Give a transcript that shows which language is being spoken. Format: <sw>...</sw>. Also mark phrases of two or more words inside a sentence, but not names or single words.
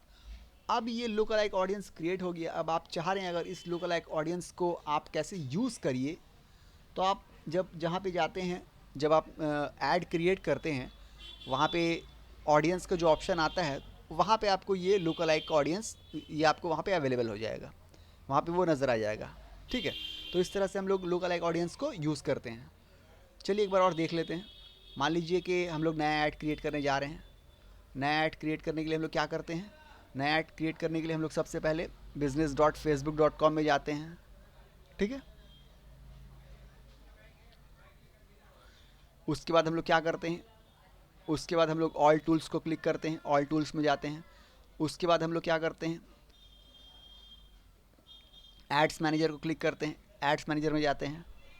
<hi>अब ये</hi> <en>look alike audience create</en> <hi>हो गया। अब आप चाह रहे हैं अगर इस</hi> <en>look alike audience</en> <hi>को आप कैसे यूज़ करिए, तो आप जब जहाँ पे जाते हैं, जब आप</hi> <en>ad create</en> <hi>करते हैं, वहाँ पे ऑडियंस का जो ऑप्शन आता है, वहाँ पे आपको ये</hi> <en>look alike audience</en> <hi>ये आपको वहाँ पे अवेलेबल हो जाएगा, वहाँ पे वो नज़र आ जाएगा, ठीक है। तो इस तरह से हम लोग</hi> <en>look alike audience</en> <hi>को यूज़ करते हैं। चलिए एक बार और देख लेते हैं। मान लीजिए कि हम लोग नया</hi> <en>ad create</en> <hi>करने जा रहे हैं। नया</hi> <en>ad create</en> <hi>करने के लिए हम लोग क्या करते हैं, नया</hi> <en>ad create</en> <hi>करने के लिए हम लोग सबसे पहले business.facebook.com में जाते हैं, ठीक है। उसके बाद हम लोग क्या करते हैं, उसके बाद हम लोग</hi> <en>all tools</en> <hi>को क्लिक करते हैं,</hi> <en>all tools</en> <hi>में जाते हैं। उसके बाद हम लोग क्या करते हैं,</hi> <en>ads manager</en> <hi>को क्लिक करते हैं,</hi> <en>ads manager</en> <hi>में जाते हैं।</hi>